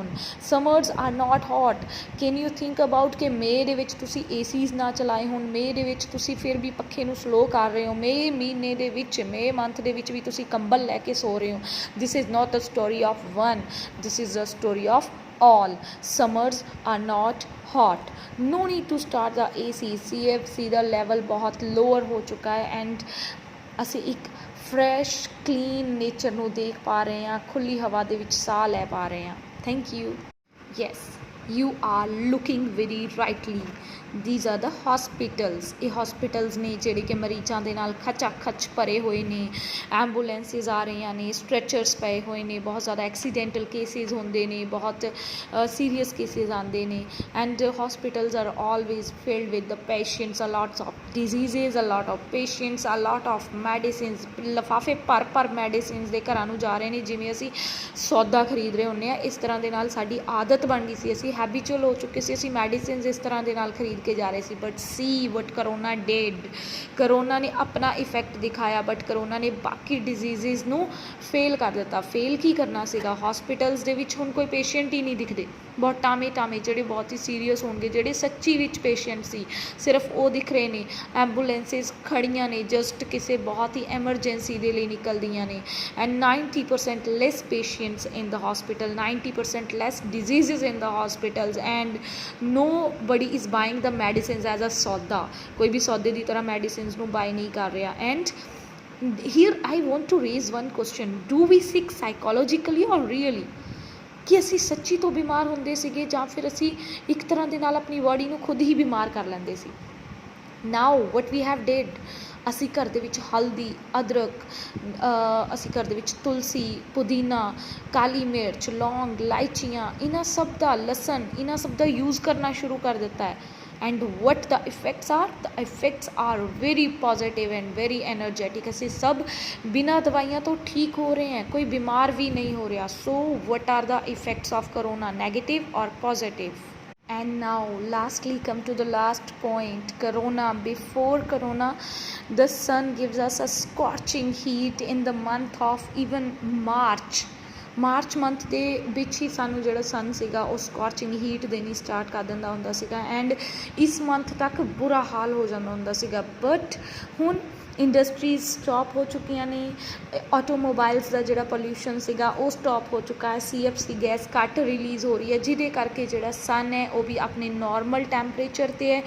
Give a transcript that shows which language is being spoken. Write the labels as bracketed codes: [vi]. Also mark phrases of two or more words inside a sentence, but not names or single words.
[en] Summers are not hot. can you think about [pa] ਕਿ ਮਈ ਦੇ ਵਿੱਚ ਤੁਸੀਂ ACs ਨਾ ਚਲਾਏ ਹੋਣ, ਮਈ ਦੇ ਵਿੱਚ ਤੁਸੀਂ ਫਿਰ ਵੀ ਪੱਖੇ ਨੂੰ ਸਲੋ ਕਰ ਰਹੇ ਹੋ, ਮਈ ਮਹੀਨੇ ਦੇ ਵਿੱਚ, ਮਈ ਮੰਥ ਦੇ ਵਿੱਚ ਵੀ ਤੁਸੀਂ ਕੰਬਲ ਲੈ ਕੇ ਸੋ ਰਹੇ ਹੋ। [en] This is not a story of one, this is a story of all. Summers are not hot. No need to start the AC. [pa] CFC ਦਾ ਲੈਵਲ ਬਹੁਤ ਲੋਅਰ ਹੋ ਚੁੱਕਾ ਹੈ। ਐਂਡ ਅਸੀਂ ਇੱਕ [en] fresh clean nature [pa] ਨੂੰ ਦੇਖ ਪਾ ਰਹੇ ਹਾਂ, ਖੁੱਲ੍ਹੀ ਹਵਾ ਦੇ ਵਿੱਚ ਸਾਹ ਲੈ ਪਾ ਰਹੇ ਹਾਂ। [en] thank you. ਯੈਸ, You are looking very rightly. These are the hospitals. [pa] ਇਹ hospitals ਨੇ ਜਿਹੜੇ ਕਿ ਮਰੀਜ਼ਾਂ ਦੇ ਨਾਲ ਖਚਾ ਖਚ ਭਰੇ ਹੋਏ ਨੇ, ਐਂਬੂਲੈਂਸਿਸ ਆ ਰਹੀਆਂ ਨੇ, ਸਟ੍ਰੈਚਰਸ ਪਏ ਹੋਏ ਨੇ, ਬਹੁਤ ਜ਼ਿਆਦਾ [en] accidental cases [pa] ਹੁੰਦੇ ਨੇ, ਬਹੁਤ [en] serious cases [pa] ਆਉਂਦੇ ਨੇ, ਐਂਡ [en] hospitals are always filled with the patients, a lot of diseases, a lot of patients, a lot of medicines. [pa] ਲਿਫਾਫੇ ਭਰ ਮੈਡੀਸਿਨਸ ਦੇ ਘਰਾਂ ਨੂੰ ਜਾ ਰਹੇ ਨੇ ਜਿਵੇਂ ਅਸੀਂ ਸੌਦਾ ਖਰੀਦ ਰਹੇ ਹੁੰਦੇ ਹਾਂ। ਇਸ ਤਰ੍ਹਾਂ ਦੇ ਨਾਲ ਸਾਡੀ ਆਦਤ ਬਣ ਗਈ ਸੀ, ਅਸੀਂ ਹੈਬੀਚੁਅਲ ਹੋ ਚੁੱਕੇ ਸੀ, ਅਸੀਂ ਮੈਡੀਸਿਨਸ ਇਸ ਤਰ੍ਹਾਂ ਦੇ ਨਾਲ ਖਰੀਦ ਕੇ ਜਾ ਰਹੇ ਸੀ। [en] but see what Corona did, [pa] ਕਰੋਨਾ ਨੇ ਆਪਣਾ ਇਫੈਕਟ ਦਿਖਾਇਆ, ਬਟ ਕਰੋਨਾ ਨੇ ਬਾਕੀ ਡਿਜ਼ੀਜ਼ਿਸ ਨੂੰ ਫੇਲ ਕਰ ਦਿੱਤਾ। ਫੇਲ ਕੀ ਕਰਨਾ ਸੀਗਾ? ਹੋਸਪਿਟਲਸ ਦੇ ਵਿੱਚ ਹੁਣ ਕੋਈ ਪੇਸ਼ੈਂਟ ਹੀ ਨਹੀਂ ਦਿਖਦੇ, ਬਹੁਤ ਟਾਵੇਂ ਜਿਹੜੇ ਬਹੁਤ ਹੀ ਸੀਰੀਅਸ ਹੋਣਗੇ, ਜਿਹੜੇ ਸੱਚੀ ਵਿੱਚ ਪੇਸ਼ੈਂਟ ਸੀ, ਸਿਰਫ ਉਹ ਦਿਖ ਰਹੇ ਨੇ। ਐਂਬੂਲੈਂਸਿਸ ਖੜੀਆਂ ਨੇ ਜਸਟ ਕਿਸੇ ਬਹੁਤ ਹੀ ਐਮਰਜੈਂਸੀ ਦੇ ਲਈ ਨਿਕਲਦੀਆਂ ਨੇ, [en] and 90% less patients in the hospital, 90% less diseases in the hospitals, and nobody is buying the medicines as a ਸੌਦਾ। [pa] ਕੋਈ ਵੀ ਸੌਦੇ ਦੀ ਤਰ੍ਹਾਂ ਮੈਡੀਸਿਨਸ ਨੂੰ ਬਾਏ ਨਹੀਂ ਕਰ ਰਿਹਾ। [en] ਐਂਡ here I want to raise one question, do we sick psychologically or really? [pa] ਕਿ ਅਸੀਂ ਸੱਚੀ ਤੋਂ ਬਿਮਾਰ ਹੁੰਦੇ ਸੀਗੇ ਜਾਂ ਫਿਰ ਅਸੀਂ ਇੱਕ ਤਰ੍ਹਾਂ ਦੇ ਨਾਲ ਆਪਣੀ ਬਾਡੀ ਨੂੰ ਖੁਦ ਹੀ ਬਿਮਾਰ ਕਰ ਲੈਂਦੇ ਸੀ। [en] now what we have did, [pa] ਅਸੀਂ ਘਰ ਦੇ ਵਿੱਚ ਹਲਦੀ, ਅਦਰਕ, ਅਸੀਂ ਘਰ ਦੇ ਵਿੱਚ ਤੁਲਸੀ, ਪੁਦੀਨਾ, ਕਾਲੀ ਮਿਰਚ, ਲੌਂਗ, ਇਲਾਇਚੀਆਂ, ਇਹਨਾਂ ਸਭ ਦਾ, ਲਸਣ, ਇਹਨਾਂ ਸਭ ਦਾ ਯੂਜ਼ ਕਰਨਾ ਸ਼ੁਰੂ ਕਰ ਦਿੱਤਾ ਹੈ। [en] and what the effects are? The effects are very positive and very energetic। [pa] ਅਸੀਂ ਸਭ ਬਿਨਾਂ ਦਵਾਈਆਂ ਤੋਂ ਠੀਕ ਹੋ ਰਹੇ [hi] हैं, कोई बीमार भी नहीं हो रहा। [en] so what are the effects of corona, negative or positive? And now lastly come to the last point, corona। before corona the sun gives us a scorching heat in the month of even [pa] ਮਾਰਚ ਮੰਥ ਦੇ ਵਿੱਚ ਹੀ ਸਾਨੂੰ ਜਿਹੜਾ ਸਨ ਸੀਗਾ ਉਹ [en] scorching heat [pa] ਦੇਣੀ ਸਟਾਰਟ ਕਰ ਦਿੰਦਾ ਹੁੰਦਾ ਸੀਗਾ, ਐਂਡ ਇਸ ਮੰਥ ਤੱਕ ਬੁਰਾ ਹਾਲ ਹੋ ਜਾਂਦਾ ਹੁੰਦਾ ਸੀਗਾ। ਬਟ ਹੁਣ ਇੰਡਸਟਰੀਜ਼ ਸਟਾਪ ਹੋ ਚੁੱਕੀਆਂ ਨੇ, ਆਟੋਮੋਬਾਈਲਸ ਦਾ ਜਿਹੜਾ ਪੋਲਿਊਸ਼ਨ ਸੀਗਾ ਉਹ ਸਟਾਪ ਹੋ ਚੁੱਕਾ ਹੈ, CFC ਗੈਸ ਘੱਟ ਰਿਲੀਜ਼ ਹੋ ਰਹੀ ਹੈ, ਜਿਹਦੇ ਕਰਕੇ ਜਿਹੜਾ ਸਨ ਹੈ ਉਹ ਵੀ ਆਪਣੇ [en] normal temperature [pa] 'ਤੇ ਹੈ।